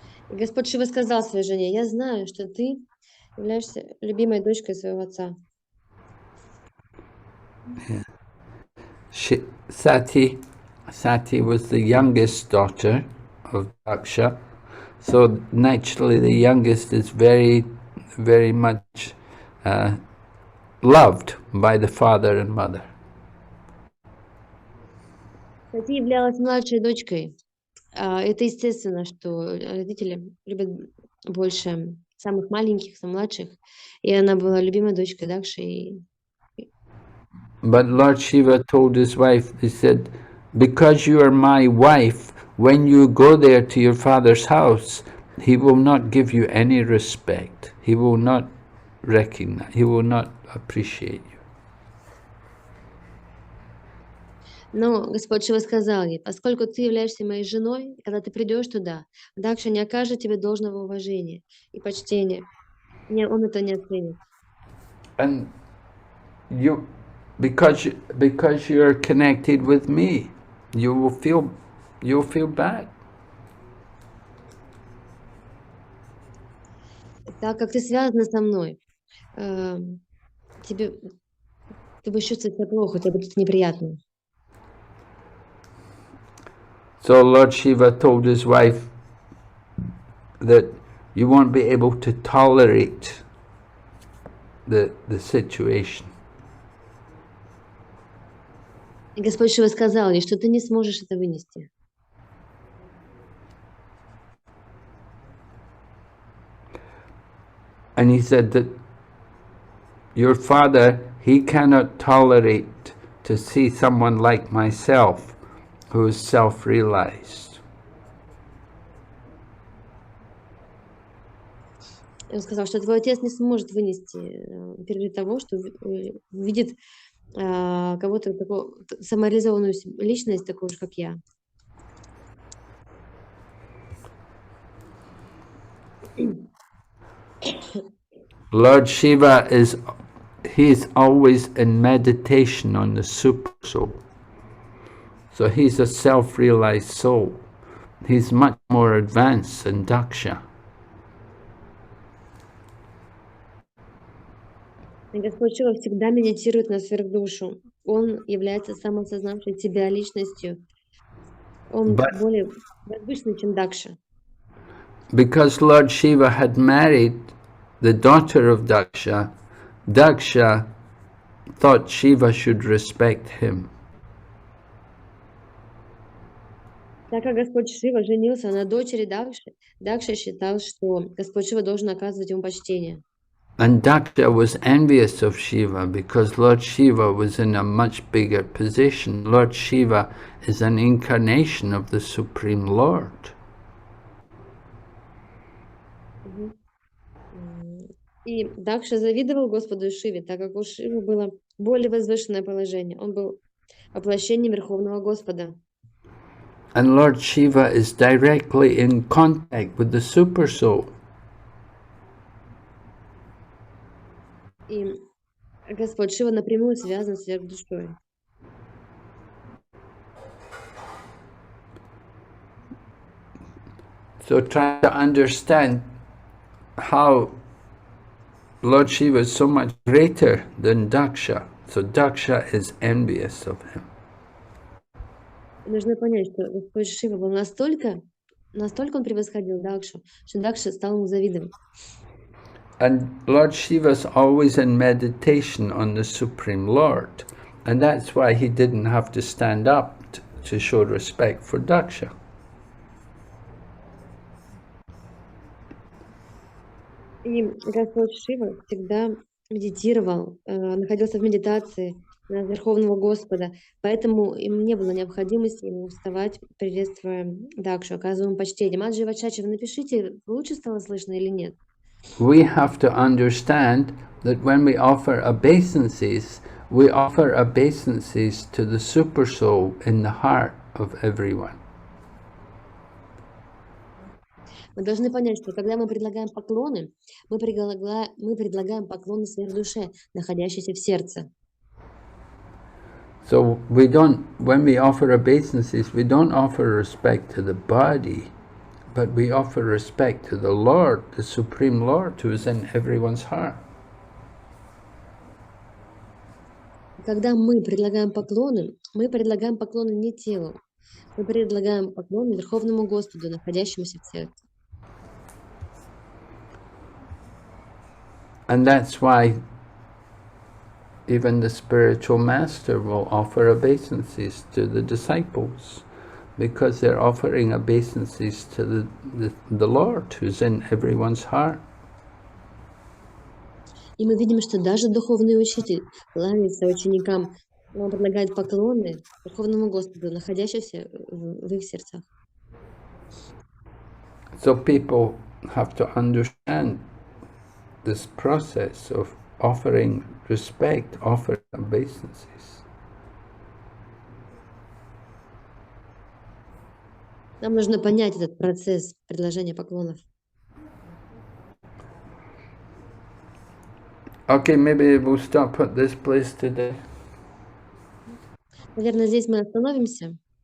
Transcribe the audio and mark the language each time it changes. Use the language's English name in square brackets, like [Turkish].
[Russian] И Господь Шива сказал своей жене: я знаю, что ты являешься любимой дочкой своего отца. [English] Sati was the youngest daughter of Daksha, so naturally the youngest is very, very much loved by the father and mother. [Russian] Сати являлась младшей дочкой. Это естественно, что родители любят больше самых маленьких, самых младших. И она была любимой дочкой Дакши. [English] But Lord Shiva told his wife, he said, because you are my wife, when you go there to your father's house, he will not give you any respect. He will not recognize, he will not appreciate you. [Russian] Но Господь Шива сказал ей: поскольку ты являешься моей женой, когда ты придешь туда, Дакша не окажет тебе должного уважения и почтения. Он это не оценит. [English] And you, because you're connected with me, you'll feel bad. [Russian] Так как ты связана со мной, ты будешь чувствовать себя плохо, тебе будет неприятно. [English] So Lord Shiva told his wife that you won't be able to tolerate the situation. [Russian] И Господь Шива сказал ей, что ты не сможешь это вынести. [English] And he said that your father, he cannot tolerate to see someone like myself who is self-realized. [Russian] Он сказал, что твой отец не сможет вынести, пережить того, что видит кого-то такого, самореализованную личность, такую же, как я. [English] Lord Shiva he's always in meditation on the super soul. So he's a self-realized soul. He's much more advanced than Daksha. [Russian] И Господь Шива всегда медитирует на сверхдушу. Он является самоосознавшей себя личностью. Он более возвышенный, чем Дакша. [English] Because Lord Shiva had married the daughter of Daksha, Daksha thought Shiva should respect him. [Russian] Так как Господь Шива женился на дочери Дакши, Дакша считал, что Господь Шива должен оказывать ему почтение. [English] And Daksha was envious of Shiva because Lord Shiva was in a much bigger position. Lord Shiva is an incarnation of the Supreme Lord. [Russian] И Дакша завидовал Господу Шиве, так как у Шивы было более возвышенное положение. Он был воплощением Верховного Господа. [English] And Lord Shiva is directly in contact with the Super Soul. [Russian] И Господь Шива напрямую связан с сверхдушой. [English] So try to understand how Lord Shiva is so much greater than Daksha. So Daksha is envious of him. [Russian] Нужно понять, что Господь Шива был настолько он превосходил Дакшу, что Дакша стал ему завидовать. [English] And Lord Shiva's always in meditation on the Supreme Lord. And that's why he didn't have to stand up to show respect for Daksha. [Russian] И Господь Шива всегда медитировал, находился в медитации на Верховного Господа, поэтому им не было необходимости ему вставать, приветствуя Дакшу, оказывая ему почтение. Маджи Вачачи, вы напишите, лучше стало слышно или нет? [English] We have to understand that when we offer obeisances, we offer obeisances to the super soul in the heart of everyone. [Russian] Мы должны понять, что когда мы предлагаем поклоны, мы предлагаем поклоны сверхдуше, находящейся в сердце. [English] So we don't, when we offer obeisances, we don't offer respect to the body, but we offer respect to the Lord, the Supreme Lord, who is in everyone's heart. [Russian] Когда мы предлагаем поклоны не телу, мы предлагаем поклоны Верховному Господу, находящемуся в сердце. [English] And that's why even the spiritual master will offer obeisances to the disciples, because they're offering obeisances to the Lord, who's in everyone's heart. [Russian] И мы видим, что даже духовный учитель кланяется ученикам, он предлагает поклоны Верховному Господу, находящимся в их сердцах. [English] So people have to understand this process of offering respect, offering obeisances. [Russian] Нам нужно понять этот процесс предложения поклонов. [English] Okay, maybe we'll stop at this place today. [Russian] Наверное, здесь мы остановимся.